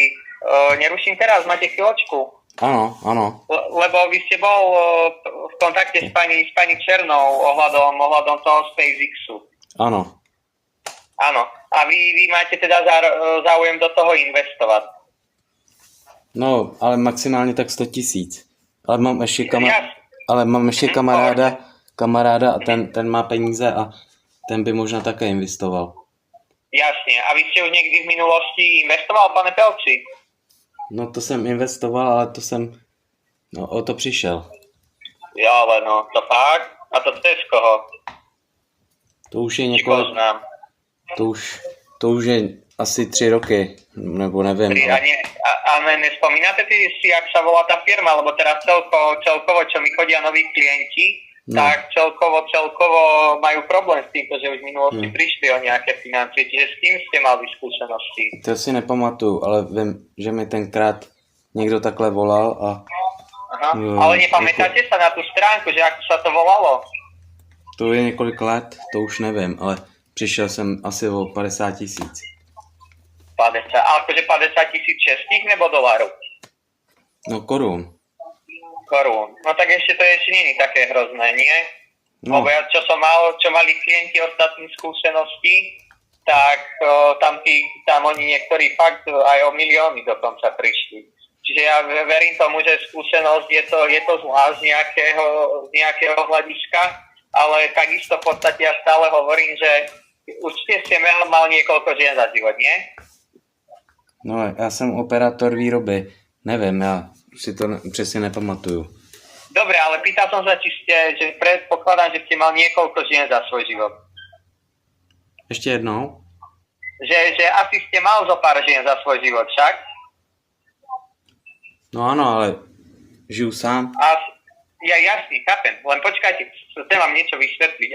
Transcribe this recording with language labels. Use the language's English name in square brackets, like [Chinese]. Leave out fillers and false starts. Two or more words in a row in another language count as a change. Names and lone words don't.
[Slovak] Neruším teraz, máte chvíľočku? Áno. Lebo vy ste bol v kontakte s pani Černou ohľadom toho SpaceXu. Áno. Áno. A vy máte teda záujem do toho investovať? [Czech] No, ale maximálně tak 100 000. Ale mám ještě kamaráda a ten má peníze a ten by možná také investoval. [Slovak] Jasne. A vy ste už niekdy v minulosti investoval, pane Pelci? [Czech] No to jsem investoval, ale o to přišel. [Slovak] Jo, ale no, to fakt? A to cez koho? [Czech] To už je několik... To už je asi 3 roky, nebo nevím. [Slovak] A nespomínate si, jak sa volá tá firma, lebo teraz celkovo, čo mi chodia noví klienti, tak celkovo majú problém s týmto, že už v minulosti prišli o nejaké financie, čiže s kým ste mali skúsenosti? [Czech] To si nepamatuju, ale vím, že mi tenkrát někdo takhle volal a... [Slovak] Aha, ale nepamätáte sa na tú stránku, že ako sa to volalo? [Czech] To je několik let, to už nevím, ale přišel jsem asi o 50 000. [Slovak] 50, ale akože 50 000 českých nebo dolarů? [Czech] No korun. [Slovak] No tak ešte to ešte nie je také hrozné, nie? [Czech] No. [Slovak] Lebo ja, čo mali klienti ostatní skúsenosti, tak tam oni niektorí fakt aj o milióny dokonca prišli. Čiže ja verím tomu, že skúsenosť je to zvlášť z nejakého hľadiska, ale takisto v podstate ja stále hovorím, že určite ste mal niekoľko žien za život, nie? [Czech] No, já jsem operátor výroby. Nevím, já si to přesně nepamatuju. [Slovak] Dobre, ale pýtal som sa, že predpokladám, že ste mal niekoľko žien za svoj život. [Czech] Ještě jednou? [Slovak] Že asi ste mal zo pár žien za svoj život, však? [Czech] No ano, ale žiju sám. [Slovak] Ja jasný, chápem, len počkajte, chcem vám niečo vysvetliť.